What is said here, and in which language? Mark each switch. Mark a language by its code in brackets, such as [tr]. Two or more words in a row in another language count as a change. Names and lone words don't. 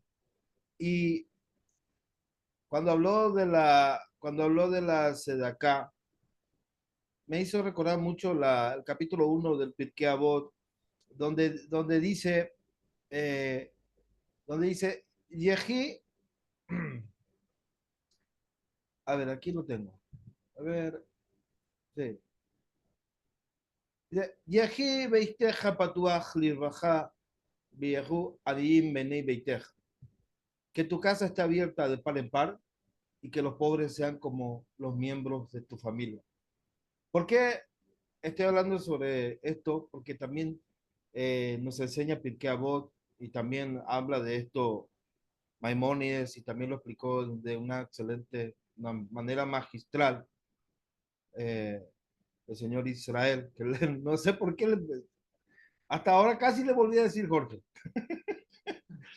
[es] Y cuando habló de la Sedaká, me hizo recordar mucho el capítulo 1 del Pirkei Avot, donde dice, eh, Yehi, a ver, aquí lo tengo. A ver, sí. [he] יהי ביתך פתוח לרווחה ויהיו עניים בני ביתך. [es] Que tu casa esté abierta de par en par y que los pobres sean como los miembros de tu familia. ¿Por qué estoy hablando sobre esto? Porque también nos enseña Pirkei Avot y también habla de esto Maimónides y también lo explicó de una manera magistral eh, el señor Israel, que no sé por qué, hasta ahora casi le volví a decir Jorge.